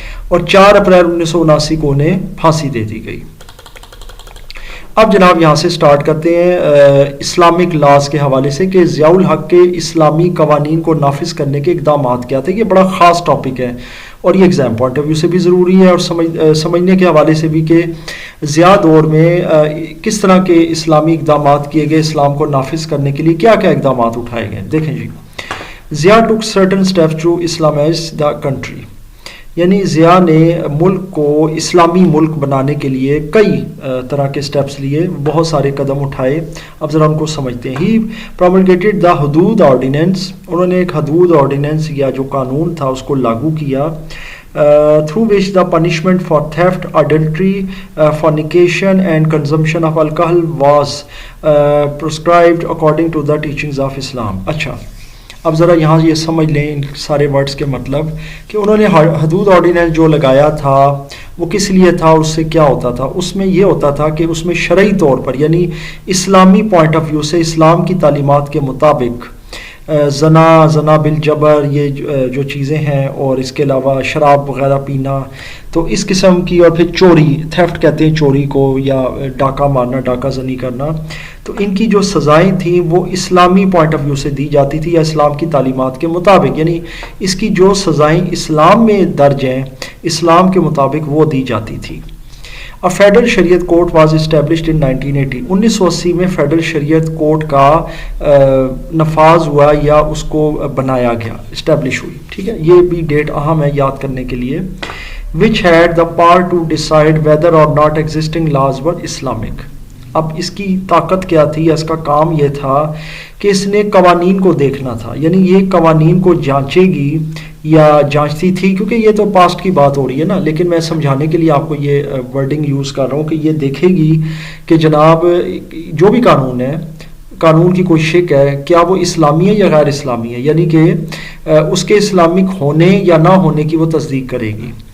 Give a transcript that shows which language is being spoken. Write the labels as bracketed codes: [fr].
[ur] اور 4 اپریل 1979 کو انہیں پھانسی دے دی گئی. اب جناب یہاں سے سٹارٹ کرتے ہیں اسلامک لاز کے حوالے سے کہ ضیاء الحق کے اسلامی قوانین کو نافذ کرنے کے اقدامات کیا تھے. یہ بڑا خاص ٹاپک ہے اور یہ ایگزام پوائنٹ آف ویو سے بھی ضروری ہے, اور سمجھنے کے حوالے سے بھی کہ ضیاء دور میں کس طرح کے اسلامی اقدامات کیے گئے, اسلام کو نافذ کرنے کے لیے کیا کیا اقدامات اٹھائے گئے. دیکھیں جی, [en] Zia took certain steps to Islamize the country. [ur] یعنی ضیاء نے ملک کو اسلامی ملک بنانے کے لیے کئی طرح کے سٹیپس لیے, بہت سارے قدم اٹھائے. اب ذرا ان کو سمجھتے ہیں. [en] he promulgated the Hudood ordinance, [ur] انہوں نے ایک حدود آرڈیننس یا جو قانون تھا اس کو لاگو کیا, [en] through which the punishment for theft, adultery, fornication and consumption of alcohol was prescribed according to the teachings of Islam. [ur] اچھا, اب ذرا یہاں یہ سمجھ لیں ان سارے ورڈز کے مطلب, کہ انہوں نے حدود آرڈیننس جو لگایا تھا وہ کس لیے تھا, اس سے کیا ہوتا تھا. اس میں یہ ہوتا تھا کہ اس میں شرعی طور پر یعنی اسلامی پوائنٹ آف ویو سے اسلام کی تعلیمات کے مطابق زنا بالجبر, یہ جو چیزیں ہیں, اور اس کے علاوہ شراب وغیرہ پینا, تو اس قسم کی, اور پھر چوری, تھیفٹ کہتے ہیں چوری کو, یا ڈاکہ مارنا, ڈاکہ زنی کرنا, تو ان کی جو سزائیں تھیں وہ اسلامی پوائنٹ آف ویو سے دی جاتی تھی یا اسلام کی تعلیمات کے مطابق, یعنی اس کی جو سزائیں اسلام میں درج ہیں اسلام کے مطابق وہ دی جاتی تھی. [en] A federal Shariat court was established in 1980. [ur] 1980 میں فیڈرل شریعت کورٹ کا نفاذ ہوا یا اس کو بنایا گیا, اسٹیبلش ہوئی. ٹھیک ہے, یہ بھی ڈیٹ اہم ہے یاد کرنے کے لیے. [en] which had the power to decide whether or not existing laws were Islamic. [ur] اب اس کی طاقت کیا تھی, اس کا کام یہ تھا کہ اس نے قوانین کو دیکھنا تھا, یعنی یہ قوانین کو جانچے گی یا جانچتی تھی, کیونکہ یہ تو پاسٹ کی بات ہو رہی ہے نا, لیکن میں سمجھانے کے لیے آپ کو یہ ورڈنگ یوز کر رہا ہوں کہ یہ دیکھے گی کہ جناب جو بھی قانون ہے, قانون کی کوئی شک ہے, کیا وہ اسلامی ہے یا غیر اسلامی ہے, یعنی کہ اس کے اسلامک ہونے یا نہ ہونے کی وہ تصدیق کرے گی.